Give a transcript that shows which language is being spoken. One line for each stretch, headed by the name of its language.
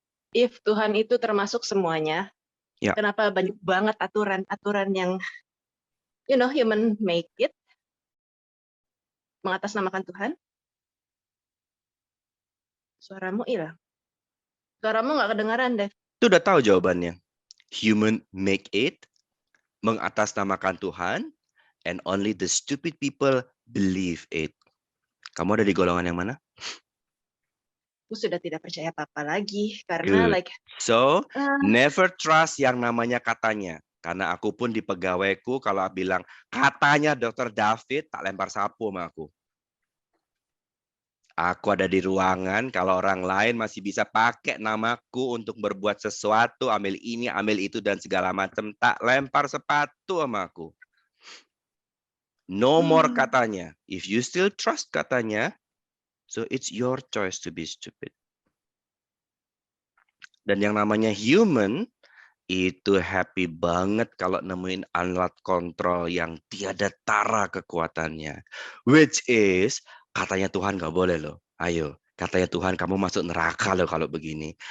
English: If
Indonesian: Tuhan itu termasuk semuanya, Ya. kenapa banyak banget aturan-aturan yang
English: human make it
Indonesian: mengatasnamakan Tuhan? Suaramu hilang. Suaramu nggak kedengaran, Dev. Itu udah tahu jawabannya.
English: Human make it,
Indonesian: mengatasnamakan Tuhan,
English: and only the stupid people believe it.
Indonesian: Kamu ada di golongan yang mana? Aku sudah tidak percaya apa-apa lagi karena
English: Good. So, never trust
Indonesian: yang namanya katanya. Karena aku pun di pegawaiku kalau bilang katanya Dr. David, tak lempar sapu sama aku. Aku ada di ruangan, kalau orang lain masih bisa pakai namaku untuk berbuat sesuatu, ambil ini, ambil itu, dan segala macam, tak lempar sepatu sama aku.
English: No more katanya. If you still trust
Indonesian: katanya,
English: so it's your choice to be stupid.
Indonesian: Dan yang namanya
English: human,
Indonesian: itu happy banget kalau nemuin alat kontrol yang tiada tara kekuatannya. Which is, katanya Tuhan nggak boleh loh. Ayo, katanya Tuhan kamu masuk neraka loh kalau begini.